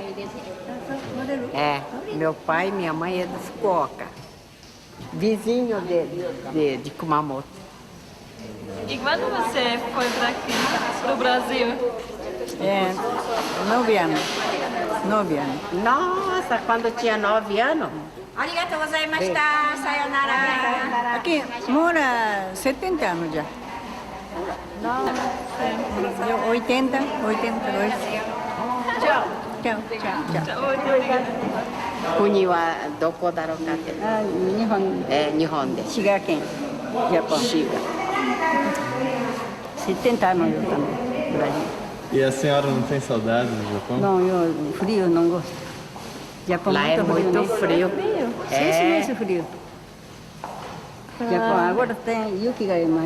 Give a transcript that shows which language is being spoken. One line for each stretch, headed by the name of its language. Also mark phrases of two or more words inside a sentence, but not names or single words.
Portuguese: É, meu pai e minha mãe é de Fukuoka. Vizinho de Kumamoto. E quando você foi para aqui, para o Brasil? É, 9 anos. 9 anos. Nossa, quando tinha 9 anos?
Japanese: ありがとうございました. Sayonara.
Portuguese: Aqui mora 70 anos já. Eu 80, 82. Tchau. Tchau, tchau, tchau.
Japanese: 国はどこだろうかって。日本。日本で。滋賀県。
Portuguese: Japão. Chega. 70 anos eu também, Brasil. E a senhora não tem saudade do Japão? Não, eu frio não gosto. Japão Lá é muito frio. 6 meses frio. Japão agora tem yukiが mais.